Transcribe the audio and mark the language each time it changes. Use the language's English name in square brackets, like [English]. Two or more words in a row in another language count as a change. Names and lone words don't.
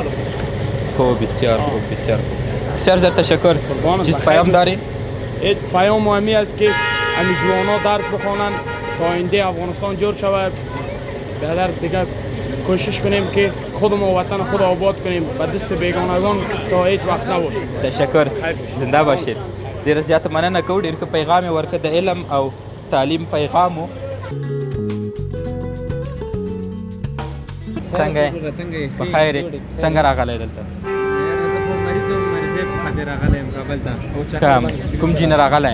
[Persian] خوب بسیار خوب بسیار زیاد تشکر چیز پیام داری پیام مهمی است که همین جوانا درس بخوانند تا آینده افغانستان جور شود در دیگه کوشش کنیم که خودمون وطن خود آباد کنیم به دست بیگانگان تا هیچ وقت نباشه تشکر زنده باشید [Pashto] ډېره زیاته مننه کوو ډېر ښه پیغام یې ورکړه د علم او تعلیم پیغام و څنګه یې په خیر یې څنګه راغلی دلته کوم ځای نه راغلی